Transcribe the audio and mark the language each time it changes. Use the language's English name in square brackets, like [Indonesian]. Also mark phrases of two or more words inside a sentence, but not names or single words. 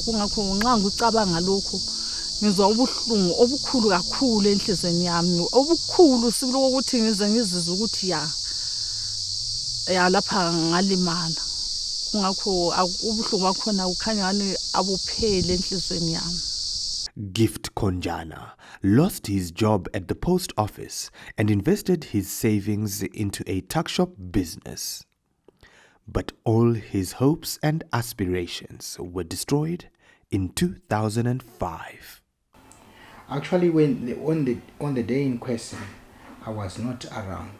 [North Ndebele] Kungakho nxa ngicabanga lokho ngizwa ubuhlungu obukhulu kakhulu enhlizweni yami, obukhulu sibilo ukuthi ngize ngizizwe ukuthi ya lapha ngalimala. Kungakho ubuhlungu bakhona kukhanya ngani abuphele enhlizweni yami. [English] Gift Konjana lost his job at the post office and invested his savings into a tuck shop business. But all his hopes and aspirations were destroyed in 2005. Actually, on the day in question, I was not around.